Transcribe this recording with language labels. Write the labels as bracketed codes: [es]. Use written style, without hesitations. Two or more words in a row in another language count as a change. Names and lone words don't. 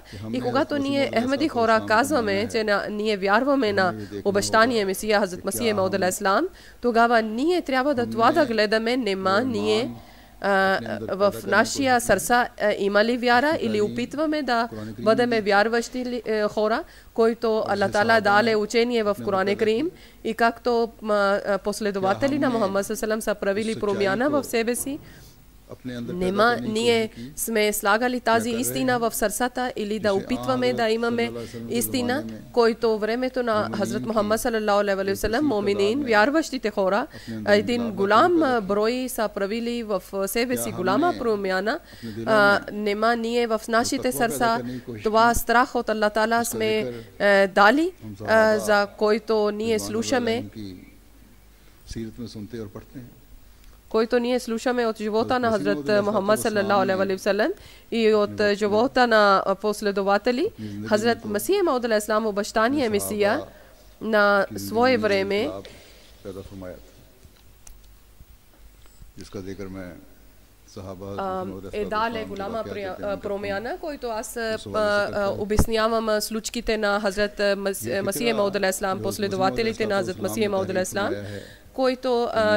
[bg] И когато ние Ахмеди хора казваме, че ние вярваме на обещания Месия Хазрат Масих Мауд алейхиссалам, тогава ние трябва да това да гледаме, нема ние в нашия сърца има ли вяра или опитваме да бъдем вярващи хора, които [ar] الله تعالى [bg] даде учение в [ar] قرآن كريم [bg] и както последователи на Мухаммад саллаллаху са правили промяна в себе си. Нема ние сме слагали тази истина в сърцата или да опитваме да имаме истина, който времето на Хазрат Мухаммад [ar] صلى الله عليه وسلم, [bg] муминин, вярващите хора, един голям брой са правили в себе си голяма промяна. Нема ние в нашите сърца това страх от [ar] الله تعالى [bg] сме дали, за който ние слушаме, който ние слушаме от живота на Хазрат Мухаммад [ar] صلى الله عليه وسلم [bg] и от живота на последователи. Хазрат Масих Мауд алейхиссалам, обещания Месия, на свое време е дале голяма промяна, който аз обяснявам случките на Хазрат Масих Мауд алейхиссалам, последователите на Хазрат Масих Мауд алейхиссалам, който